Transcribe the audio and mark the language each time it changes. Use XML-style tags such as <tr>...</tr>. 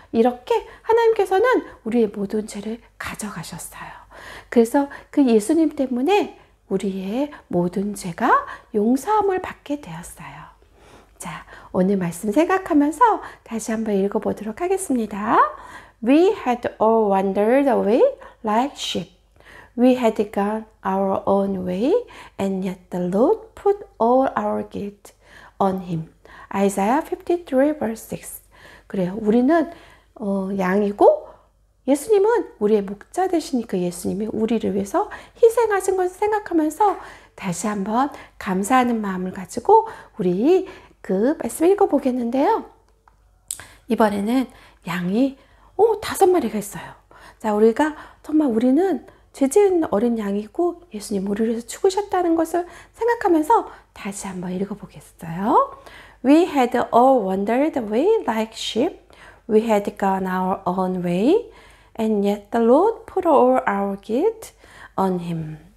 <ko>이렇게 하나님께서는 우리의 모든 죄를 가져가셨어요. 그래서 그 예수님 때문에 우리의 모든 죄가 용서함을 받게 되었어요. 자, 오늘 말씀 생각하면서 다시 한번 읽어보도록 하겠습니다.</ko> <en>We had all wandered away like sheep. We had gone our own way, and yet the Lord put all our guilt on him. Isaiah 53 verse 6.</en> <ko>그래요. 우리는 양이고 예수님은 우리의 목자 되신 그 예수님이 우리를 위해서 희생하신 것을 생각하면서 다시 한번 감사하는 마음을 가지고 우리 그 말씀 읽어보겠는데요. 이번에는 양이 5마리가 있어요. 자, 우리는 죄 지은 어린 양이고 예수님 우리를 위해서 죽으셨다는 것을 생각하면서 다시 한번 읽어보겠어요.</ko> <en>We had all wandered away like sheep. We had gone our own way. And yet the Lord put all our guilt on him.</en>